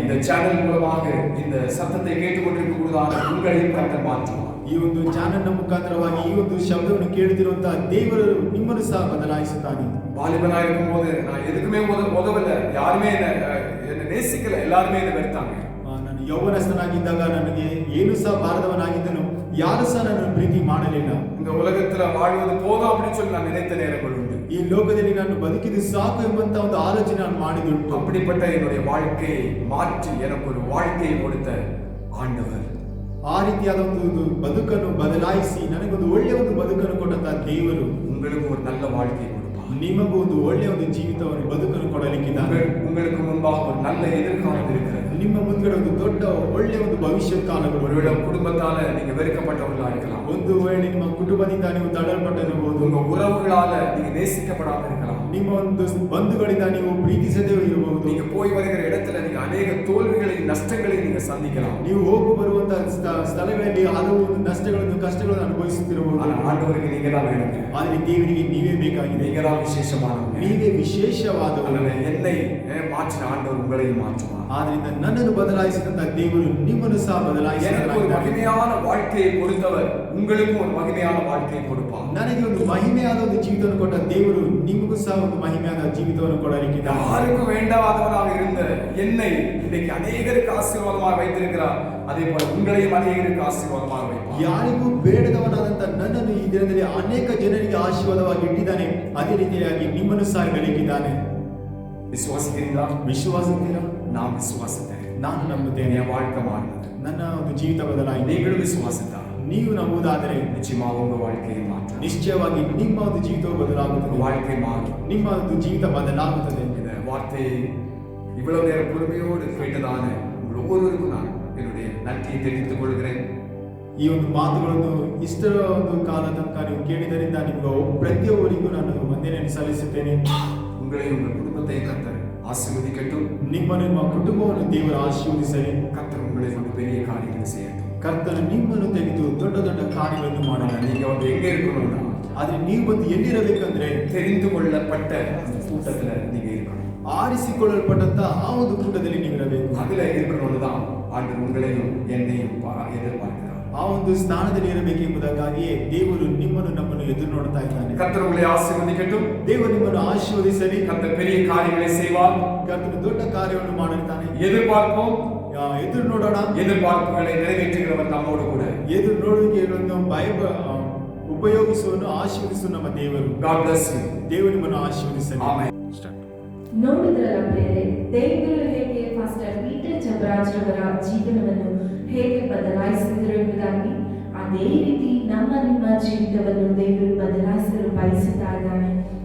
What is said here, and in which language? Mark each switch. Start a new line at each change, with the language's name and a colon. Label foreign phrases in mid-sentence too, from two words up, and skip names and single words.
Tamil: இந்த சேனல் மூலமாக இந்த சத்தத்தை கேட்டுக்கொண்டிருக்கக்கூடியதான உங்களையும் கர்த்தர் மாற்றுவார்.
Kannada: ಈ ಒಂದು ಚಾನೆಲ್ನ ಮುಖಾಂತರವಾಗಿ ಈ ಒಂದು ಶಬ್ದವನ್ನು ಕೇಳುತ್ತಿರುವಂತಹ ದೇವರು ನಿಮ್ಮನ್ನು ಸಹ ಬದಲಾಯಿಸುತ್ತಾನೆ.
Tamil: வாலிபனா இருக்கும்போது நான் எதுக்குமே உதவல, யாருமே என்ன நேசிக்கல, எல்லாருமே என்ன வெறுத்தாங்க.
Kannada: ನಾನು ಯೌವನಸ್ಥನಾಗಿದ್ದಾಗ ನನಗೆ ಏನು ಸಹ ಬಾರದವನಾಗಿದ್ದನು, ಯಾರು ಸಹ ನನ್ನನ್ನು ಪ್ರೀತಿ ಮಾಡಲಿಲ್ಲ.
Tamil: இந்த உலகத்துல வாழ்வது போதும் அப்படின்னு சொல்லி நான் நினைத்த நேரங்கள் உண்டு.
Kannada: ಈ ಲೋಕದಲ್ಲಿ ನಾನು ಬದುಕಿದ್ದು ಸಾಕು ಎಂಬಂತ ಒಂದು ಆಲೋಚನೆ ನಾನು ಮಾಡಿದುಂಟು.
Tamil: அப்படிப்பட்ட என்னுடைய வாழ்க்கையை மாற்றி எனக்கு ஒரு வாழ்க்கையை கொடுத்த ஆண்டவர்,
Kannada: ಆ ರೀತಿಯಾದ ಒಂದು ಬದುಕನ್ನು ಬದಲಾಯಿಸಿ ನನಗೊಂದು ಒಳ್ಳೆಯ ಒಂದು ಬದುಕನ್ನು ಕೊಟ್ಟಂತ ದೇವರು
Tamil: உங்களுக்கு ஒரு நல்ல வாழ்க்கையை கொடுப்பார்.
Kannada: ನಿಮಗೂ ಒಂದು ಒಳ್ಳೆಯ ಒಂದು ಜೀವಿತವನ್ನು ಬದುಕನ್ನು ಕೊಡಲಿಕ್ಕಿದ್ದಾನೆ.
Tamil: உங்களுக்கு முன்பாக ஒரு நல்ல எதிர்காலம் இருக்கிறது.
Kannada: ನಿಮ್ಮ ಮುಂದ್ಗಡೆ ಒಂದು ದೊಡ್ಡ ಒಳ್ಳೆಯ ಒಂದು ಭವಿಷ್ಯದ ಕಾಲಗಳು.
Tamil: ஒருவேளை குடும்பத்தால நீங்க வெறுக்கப்பட்டவர்களா இருக்கலாம்.
Kannada: ಒಂದು ವೇಳೆ ನಿಮ್ಮ ಕುಟುಂಬದಿಂದ ನೀವು ತಳ್ಳಲ್ಪಟ್ಟಿರಬಹುದು.
Tamil: உங்க உறவுகளால நீங்க நேசிக்கப்படாம இருக்கலாம்.
Kannada: ನಿಮ್ಮ ಒಂದು ಬಂಧುಗಳಿಂದ ನೀವು ಪ್ರೀತಿಸದೇ ಇರಬಹುದು.
Tamil: நீங்க போய் வருகிற இடத்துல நீங்க ಅನೇಕ தோல்விகளையும் நஷ்டங்களையும் நீங்க சந்திக்கலாம்.
Kannada: ನೀವು ಹೋಗಿ ಬರುವಂತಹ ಸ್ಥಳಗಳಲ್ಲಿ ಹಲವು ನಷ್ಟಗಳನ್ನು ಕಷ್ಟಗಳನ್ನು ಅನುಭವಿಸುತ್ತಿರಬಹುದು.
Tamil: ஆனா ஆண்டவருக்கு நீங்க தான் வேணும்.
Kannada: ಆದರೆ ದೇವರಿಗೆ ನೀವೇ ಬೇಕಾಗಿದೆ.
Tamil: நீங்க தான் விசேஷமானவங்க.
Kannada: ನೀವೇ ವಿಶೇಷವಾದವರು.
Tamil: என்னை மாற்றின ஆண்டவர் உங்களையும் மாற்றுவார்.
Kannada: ಆದ್ರಿಂದ ನನ್ನನ್ನು ಬದಲಾಯಿಸಿದಂತ ದೇವರು ನಿಮ್ಮನ್ನು ಸಹ
Tamil: எனக்கு ஒரு
Kannada: ಬದಲಾಯಿಸಿದ್ದಾರೆ.
Tamil: மகிமையான வாழ்க்கையை கொடுத்தவர் உங்களுக்கும் ஒரு மகிமையான வாழ்க்கையை கொடுப்பார்.
Kannada: ನನಗೆ ಒಂದು ಮಹಿಮೆಯಾದ ಒಂದು ಜೀವಿತವನ್ನು ಕೊಟ್ಟ ದೇವರು ನಿಮಗೂ ಸಹ ಒಂದು ಮಹಿಮೆಯಾದ ಜೀವಿತವನ್ನು ಕೊಡಲಿಕ್ಕಿದ್ದಾರೆ.
Tamil: யாருக்கும் வேண்டாதவனாக இருந்த என்னை இன்னைக்கு அநேகருக்கு ஆசீர்வாதமாக வைத்திருக்கிறார். அதே போல உங்களையும் அநேகருக்கு ஆசீர்வாதமாக வைப்பார்.
Kannada: ಯಾರಿಗೂ ಬೇಡದವನಾದಂತ ನನ್ನನ್ನು ಈ ದಿನದಲ್ಲಿ ಅನೇಕ ಜನರಿಗೆ ಆಶೀರ್ವಾದವಾಗಿ ಇಟ್ಟಿದ್ದಾನೆ. ಅದೇ ರೀತಿಯಾಗಿ ನಿಮ್ಮನ್ನು ಸಹ ಬೆಳಗಿದ್ದಾನೆ.
Tamil: விசுவாசிக்கிறீங்களா?
Kannada: ವಿಶ್ವಾಸಿದ್ದೀರಾ?
Tamil: நான் விசுவாசித்தேன்.
Kannada: ನಾನು ನಂಬುತ್ತೇನೆ.
Tamil: என் வாழ்க்கை மாறினது.
Kannada: ನನ್ನ ಒಂದು ಜೀವಿತ ಬದಲಾಯಿತು.
Tamil: நீங்களும் விசுவாசித்தா
Kannada: ನೀವು ನಂಬುವುದಾದರೆ
Tamil: நிச்சயமா உங்க வாழ்க்கையை மாற்றும்.
Kannada: ನಿಶ್ಚಯವಾಗಿ ನಿಮ್ಮ ಒಂದು ಜೀವಿತವು
Tamil: உங்க
Kannada: ಬದಲಾಗುತ್ತದೆ.
Tamil: வாழ்க்கை மாறும்.
Kannada: ನಿಮ್ಮ ಒಂದು ಜೀವಿತ ಬದಲಾಗುತ್ತದೆ.
Tamil: இந்த வார்த்தையை இவ்வளவு நேரம் பொறுமையோடு கேட்டதான உங்கள் ஒவ்வொருவருக்கும் நான் என்னுடைய நன்றியை தெரிவித்துக் கொள்கிறேன்.
Kannada: ಈ ಒಂದು ಮಾತುಗಳನ್ನು ಇಷ್ಟರ ಒಂದು ಕಾಲ ತನಕ ನೀವು ಕೇಳಿದ್ದರಿಂದ ನಿಮಗೆ ಪ್ರತಿಯೊಬ್ಬರಿಗೂ ನಾನು ವಂದನೆಯನ್ನು ಸಲ್ಲಿಸುತ್ತೇನೆ.
Tamil: உங்களையும் உங்கள் குடும்பத்தை கர்த்தர் ஆசீர்வதிக்கட்டும்.
Kannada: ನಿಮ್ಮನ್ನು ನಿಮ್ಮ ಕುಟುಂಬವನ್ನು ದೇವರು ಆಶೀರ್ವದಿಸಲಿ.
Tamil: கர்த்தர் உங்களை கொண்டு பெரிய காரியங்களை செய்யட்டும்.
Kannada: ಕರ್ತನು ನಿಮ್ಮನ್ನು ತೆಗೆದು ದೊಡ್ಡ ದೊಡ್ಡ ಕಾರ್ಯಗಳನ್ನು ಮಾಡೋಣ.
Tamil: நீங்க வந்து எங்க இருக்கணும்னா
Kannada: ಆದ್ರೆ ನೀವು ಒಂದು ಎಲ್ಲಿರಬೇಕಂದ್ರೆ
Tamil: தெரிந்து கொள்ளப்பட்ட அந்த கூட்டத்துல நீங்க இருக்கணும்.
Kannada: ಆರಿಸಿಕೊಳ್ಳಲ್ಪಟ್ಟಂತ ಆ ಒಂದು ಕೂಟದಲ್ಲಿ ನೀವಿರಬೇಕು.
Tamil: அதுல இருக்கணும்னு தான் ஆண்டவர் உங்களையும் என்னையும் எதிர்பார்க்கிறார்.
Kannada: ಆ ಒಂದು ಸ್ಥಾನದಲ್ಲಿ ಇರಬೇಕೆಂಬುದಕ್ಕಾಗಿಯೇ ದೇವರು ನಿಮ್ಮನ್ನು ನಮ್ಮನ್ನು ಎದುರು ನೋಡ್ತಾ ಇದ್ದಾನೆ.
Tamil: கர்த்தர் உங்களை ஆசீர்வதிக்கட்டும்.
Kannada: ದೇವರು ನಿಮ್ಮನ್ನು ಆಶೀರ್ವದಿಸಲಿ.
Tamil: கர்த்தர் பெரிய காரியங்களை செய்வார்.
Kannada: ಕರ್ತನು ದೊಡ್ಡ ಕಾರ್ಯವನ್ನು ಮಾಡುತ್ತಾನೆ.
Tamil: எதிர்பார்ப்போம்.
Kannada: ಎದುರು ನೋಡೋಣ.
Tamil: எதிர்பார்ப்புகளை நிறைவேற்றுகிறவர் நம்மோடு கூட.
Kannada: ಎದುರು ನೋಡುವಿಕೆಯನ್ನು ಉಪಯೋಗಿಸುವನ್ನು ಆಶೀರ್ವದಿಸುವ ನಮ್ಮ ದೇವರು.
English: God bless you.
Kannada: ದೇವರು ನಿಮ್ಮನ್ನು ಆಶೀರ್ವದಿಸಲಿ. ಆಮೆನ್. ನೋಡಿದ್ರಲ್ಲ ಪ್ರಿಯರೇ, ದೇವರು ಹೇಗೆ ಪಾಸ್ಟರ್ ಪೀಟರ್ ಜಬರಾಜ್ ರವರ ಜೀವನವನ್ನು ಹೇಗೆ ಬದಲಾಯಿಸಿದರು ಎಂಬುದಾಗಿ, ಅದೇ ರೀತಿ ನಿಮ್ಮ ಜೀವಿತವನ್ನು ದೇವರು ಬದಲಾಯಿಸಲು ಬಯಸುತ್ತಾ ಇದ್ದಾನೆ.